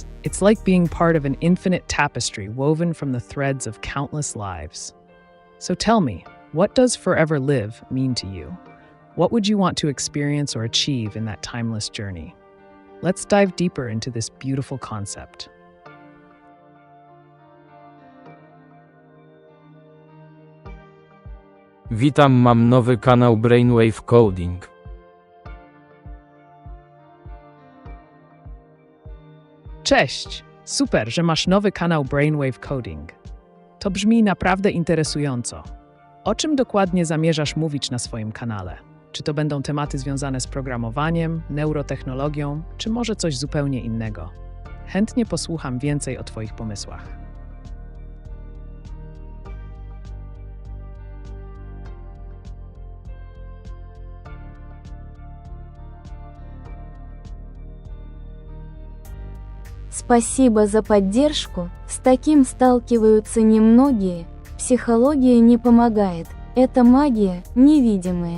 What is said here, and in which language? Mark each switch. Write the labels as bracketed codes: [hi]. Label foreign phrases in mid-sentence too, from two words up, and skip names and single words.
[en] It's like being part of an infinite tapestry woven from the threads of countless lives. So tell me, what does forever live mean to you? What would you want to experience or achieve in that timeless journey? Let's dive deeper into this beautiful concept. [pl] Witam, mam nowy kanał Brainwave Coding. Cześć! Super, że masz nowy kanał Brainwave Coding. To brzmi naprawdę interesująco. O czym dokładnie zamierzasz mówić na swoim kanale? Czy to będą tematy związane z programowaniem, neurotechnologią, czy może coś zupełnie innego? Chętnie posłucham więcej o Twoich pomysłach. [ru] Спасибо за поддержку, с таким сталкиваются немногие, психология не помогает, это магия, невидимая.